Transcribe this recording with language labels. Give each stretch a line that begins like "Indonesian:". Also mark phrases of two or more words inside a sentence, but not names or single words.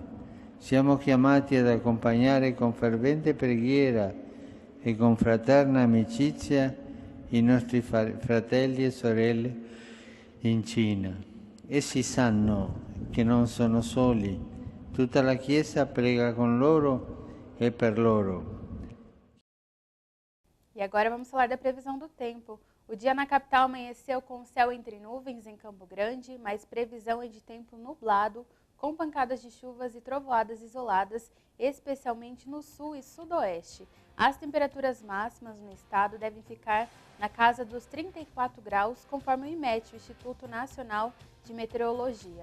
Italian: Siamo chiamati ad accompagnare con fervente preghiera e con fraterna amicizia i nostri fratelli e sorelle in Cina. Essi sanno che non sono soli. Tutta la Chiesa prega con loro e per loro.
Portuguese: E agora vamos falar da previsão do tempo. O dia na capital amanheceu com céu entre nuvens em Campo Grande, mas previsão é de tempo nublado, com pancadas de chuvas e trovoadas isoladas, especialmente no sul e sudoeste. As temperaturas máximas no estado devem ficar na casa dos 34 graus, conforme o IMET, o Instituto Nacional de Meteorologia.